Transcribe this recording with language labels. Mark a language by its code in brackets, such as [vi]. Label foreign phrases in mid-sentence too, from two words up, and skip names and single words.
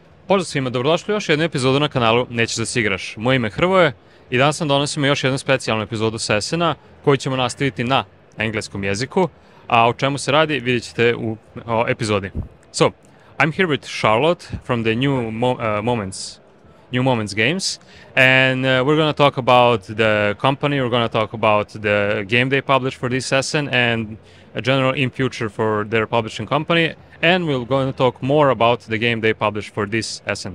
[hr] Pozdrav svima, dobrodošli u još jednu epizodu na kanalu Nećeš da si igraš. Moje ime je Hrvoje i danas vam donosimo još jednu specijalnu epizodu sesena koju ćemo nastaviti na engleskom jeziku, a o čemu se radi vidjet ćete u epizodi. [en] So, I'm here with Šarlot from the New Moments games, and we're going to talk about the company, we're going to talk about the game they published for this session and a general in future for their publishing company, and we're going to talk more about the game they published for this session.